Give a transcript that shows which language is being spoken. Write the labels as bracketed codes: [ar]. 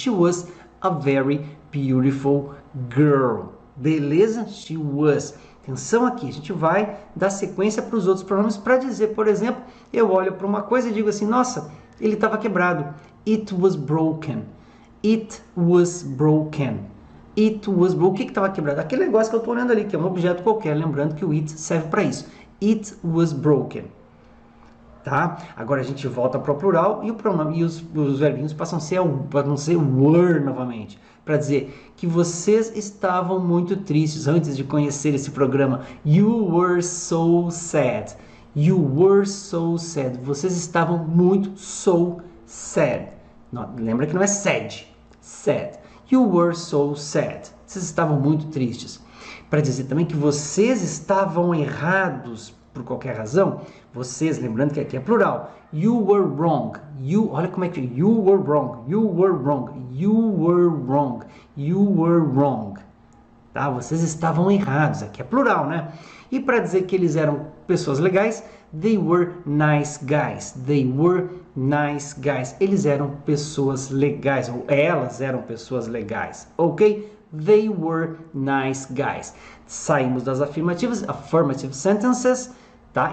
[en] She was a very beautiful girl. Beleza? She was. [pt] Atenção aqui, a gente vai dar sequência para os outros pronomes para dizer, por exemplo, eu olho para uma coisa e digo assim, nossa, ele estava quebrado. [en] It was broken. It was broken. It was broken. [pt] O que estava quebrado? Aquele negócio que eu estou olhando ali, que é um objeto qualquer. Lembrando que o it serve para isso. [en] It was broken. [pt] Tá? Agora a gente volta para o plural e o pronome e os verbinhos passam a ser were novamente. Para dizer que vocês estavam muito tristes antes de conhecer esse programa. [en] You were so sad. You were so sad. [pt] Vocês estavam muito [en] so sad. [pt] Não, lembra que não é sad. Sad. [en] You were so sad. [pt] Vocês estavam muito tristes. Para dizer também que vocês estavam errados por qualquer razão. Vocês, lembrando que aqui é plural. [en] You were wrong. [pt] Olha como é que [en] you were wrong. You were wrong. You were wrong. You were wrong. [pt] tá? Vocês estavam errados, aqui é plural, né? E para dizer que eles eram pessoas legais, [en] they were nice guys. They were nice guys. [pt] Eles eram pessoas legais, ou elas eram pessoas legais, ok? [en] They were nice guys. [pt] Saímos das afirmativas, [en] affirmative sentences, [pt] tá?